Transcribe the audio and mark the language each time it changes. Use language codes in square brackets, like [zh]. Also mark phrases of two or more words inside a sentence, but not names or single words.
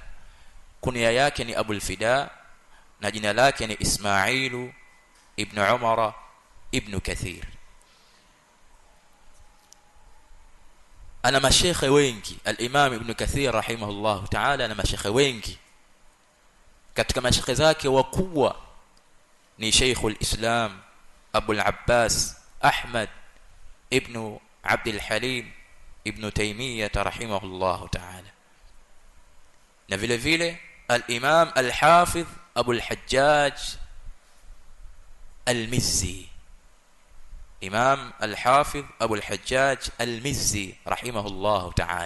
[sw] Kunia yake ni Abul Fida na jina lake ni Ismailu ibn Umar ibn Kathir. Ana mashekhe wengi al-Imam Ibn Kathir [ar] رحمه الله تعالى, [sw] ana mashekhe wengi. Katika mashekhe zake wakubwa ni Sheikhul Islam Abul Abbas Ahmad ibn Abdul Halim ibn Taymiyyah [ar] رحمه الله تعالى, [sw] na vile vile al-Imam al-Hafidh Abul Hajjaj al-Mizzi, Imam al-Hafidh Abul Hajjaj al-Mizzi [ar] رحمه الله تعالى.